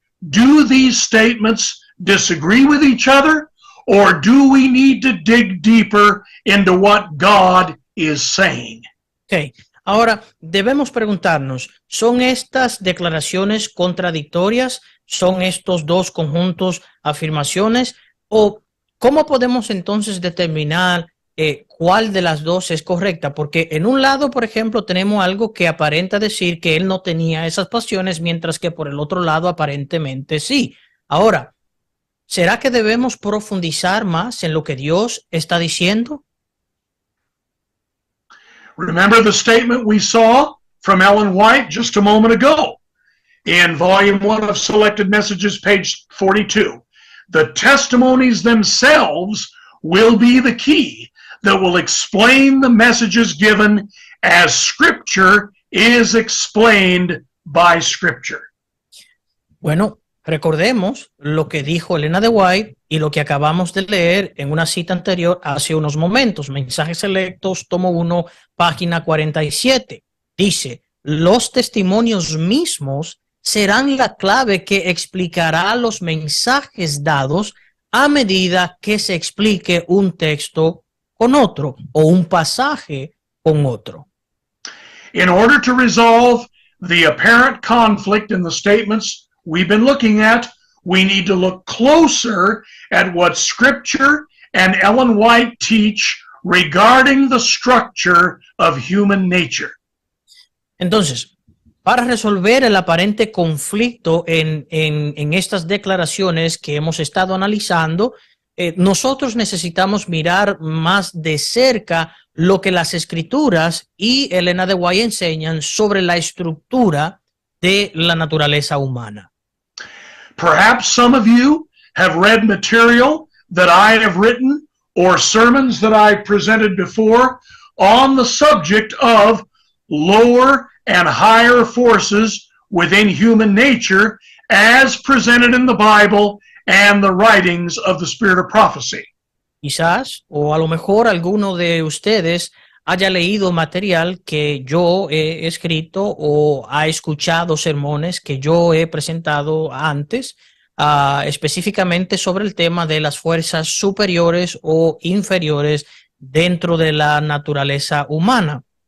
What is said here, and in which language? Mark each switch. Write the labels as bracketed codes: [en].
[en] Do these statements disagree with each other, or do we need to dig deeper into what God is saying? Okay. [es] Ahora, debemos preguntarnos, ¿son estas declaraciones contradictorias? ¿Son estos dos conjuntos afirmaciones? ¿O cómo podemos entonces determinar cuál de las dos es correcta? Porque en un lado, por ejemplo, tenemos algo que aparenta decir que él no tenía esas pasiones, mientras que por el otro lado aparentemente sí. Ahora, ¿será que debemos profundizar más en lo que Dios está diciendo? [en] Remember the statement we saw from Ellen White just a moment ago in Volume 1 of Selected Messages, page 42. The testimonies themselves will be the key that will explain the messages given as Scripture is explained by Scripture. [es] Bueno, recordemos lo que dijo Elena de White y lo que acabamos de leer en una cita anterior hace unos momentos. Mensajes Selectos, tomo 1, página 47. Dice, los testimonios mismos serán la clave que explicará los mensajes dados a medida que se explique un texto con otro o un pasaje con otro. [en] In order to resolve the apparent conflict in the statements we've been looking at, we need to look closer at what Scripture and Ellen White teach regarding the structure of human nature. [es] Entonces, para resolver el aparente conflicto en estas declaraciones que hemos estado analizando, nosotros necesitamos mirar más de cerca lo que las Escrituras y Elena de White enseñan sobre la estructura de la naturaleza humana. [en] Perhaps some of you have read material that I have written or sermons that I presented before on the subject of lower and higher forces within human nature as presented in the Bible and the writings of the Spirit of Prophecy. [es] Quizás, o a lo mejor alguno de ustedes haya leído material que yo he escrito o ha escuchado sermones que yo he presentado antes, específicamente sobre el tema de las fuerzas superiores o inferiores dentro de la naturaleza humana.